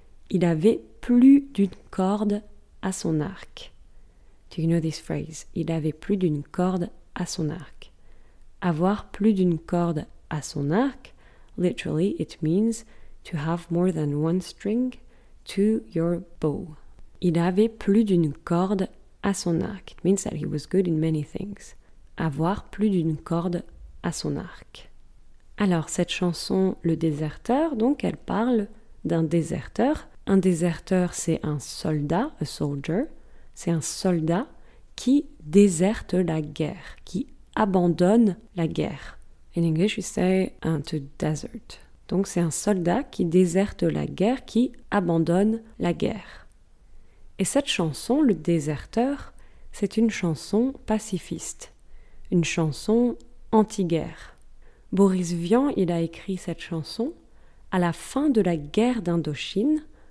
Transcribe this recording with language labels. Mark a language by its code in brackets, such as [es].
[fr] Il avait plus d'une corde à son arc. [en] Do you know this phrase? [fr] Il avait plus d'une corde à son arc. Avoir plus d'une corde à son arc, [en] literally it means to have more than one string to your bow. [fr] Il avait plus d'une corde à son arc. [en] It means that he was good in many things. [fr] Avoir plus d'une corde à son arc. Alors cette chanson, Le Déserteur, donc elle parle d'un déserteur. Un déserteur, c'est un soldat, [en] a soldier. [fr] C'est un soldat qui déserte la guerre, qui abandonne la guerre. [en] In English, we say to desert. [fr] Donc c'est un soldat qui déserte la guerre, qui abandonne la guerre. Et cette chanson, Le Déserteur, c'est une chanson pacifiste, une chanson anti-guerre. Boris Vian, il a écrit cette chanson à la fin de la guerre d'Indochine.